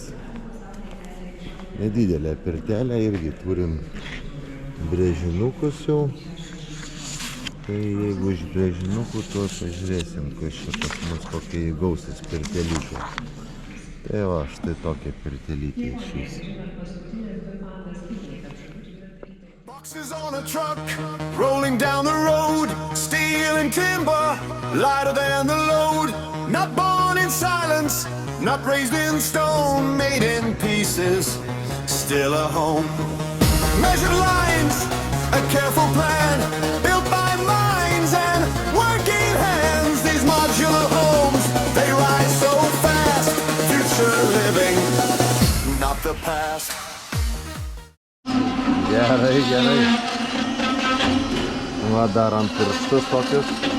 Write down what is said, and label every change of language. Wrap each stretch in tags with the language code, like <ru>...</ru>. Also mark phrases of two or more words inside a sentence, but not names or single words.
<lt>Nedidelę pirtelę irgi turim brėžinukus jau. Tai jeigu iš brėžinukų, to pažiūrėsim, kas čia pas mus kokie įgausis pirtelytė. Tai va, štai tokia pirtelytė šis.</lt> <en>Boxes on a truck, rolling down the road, steel and timber, lighter than the load. Not born in silence, not raised in stone, made in pieces, still a home. Measured lines, a careful plan, built by minds and working hands. These modular homes, they rise so fast, future living, not the past.</en> <lt>Gerai, gerai. Va, darom pirštus tokius.</lt>